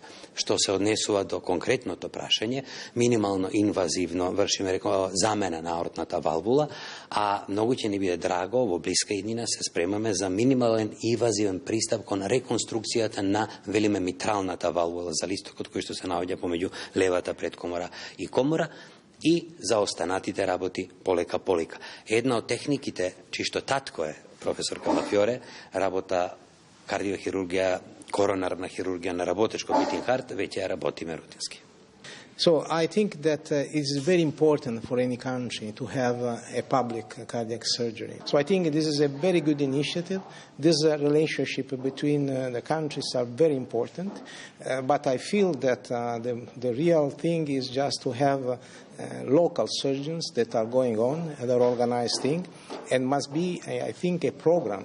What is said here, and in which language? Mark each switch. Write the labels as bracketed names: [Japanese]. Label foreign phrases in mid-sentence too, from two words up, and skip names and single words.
[Macedonian] Што се однесува до конкретното прашање, минимално инвазивно вршиме замена на аортната валвула, а многу ќе ни биде драго во блиска иднина се спремаме за минимален инвазивен пристап кон реконструкцијата на, велиме, митралната валвула за листокот кој што се наоѓа помеѓу левата предкомора и комора, и за останатите работи полека. Една од техниките, чисто татко е професор Калафиоре, работа кардиохирургија, коронарна хирургија на работечко [English] beating heart, [Macedonian] веќе ја работиме рутински. [English] So I think that it's very important for any country to have a public cardiac surgery. So I think this is a very good initiative. This relationship between the countries are very important. But I feel that the real thing is just to have local surgeons that are going on, other organized thing, and must be, I think, a program.